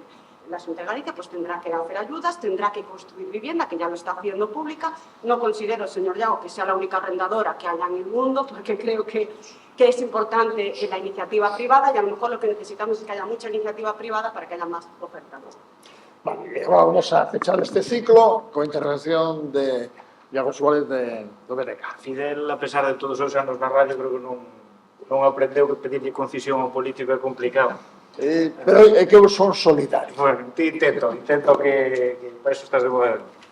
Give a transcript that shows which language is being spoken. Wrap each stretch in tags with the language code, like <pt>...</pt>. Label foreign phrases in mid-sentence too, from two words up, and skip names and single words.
<es>La Xunta de Galicia pues tendrá que hacer ayudas, tendrá que construir vivienda, que ya lo está haciendo pública. No considero, señor Iago, que sea la única arrendadora que haya en el mundo, porque creo que es importante la iniciativa privada y a lo mejor lo que necesitamos es que haya mucha iniciativa privada para que haya más oferta.</es> <gl>Vale, vamos a fechar este ciclo con intervención de Iago Suárez de Domenega. Fidel, a pesar de todos os anos na radio, creo que non aprendeu que pedirlle concisión ao político é complicado. Pero é que eu son solidario. Bueno, intento que para eso estás de goberno.</gl>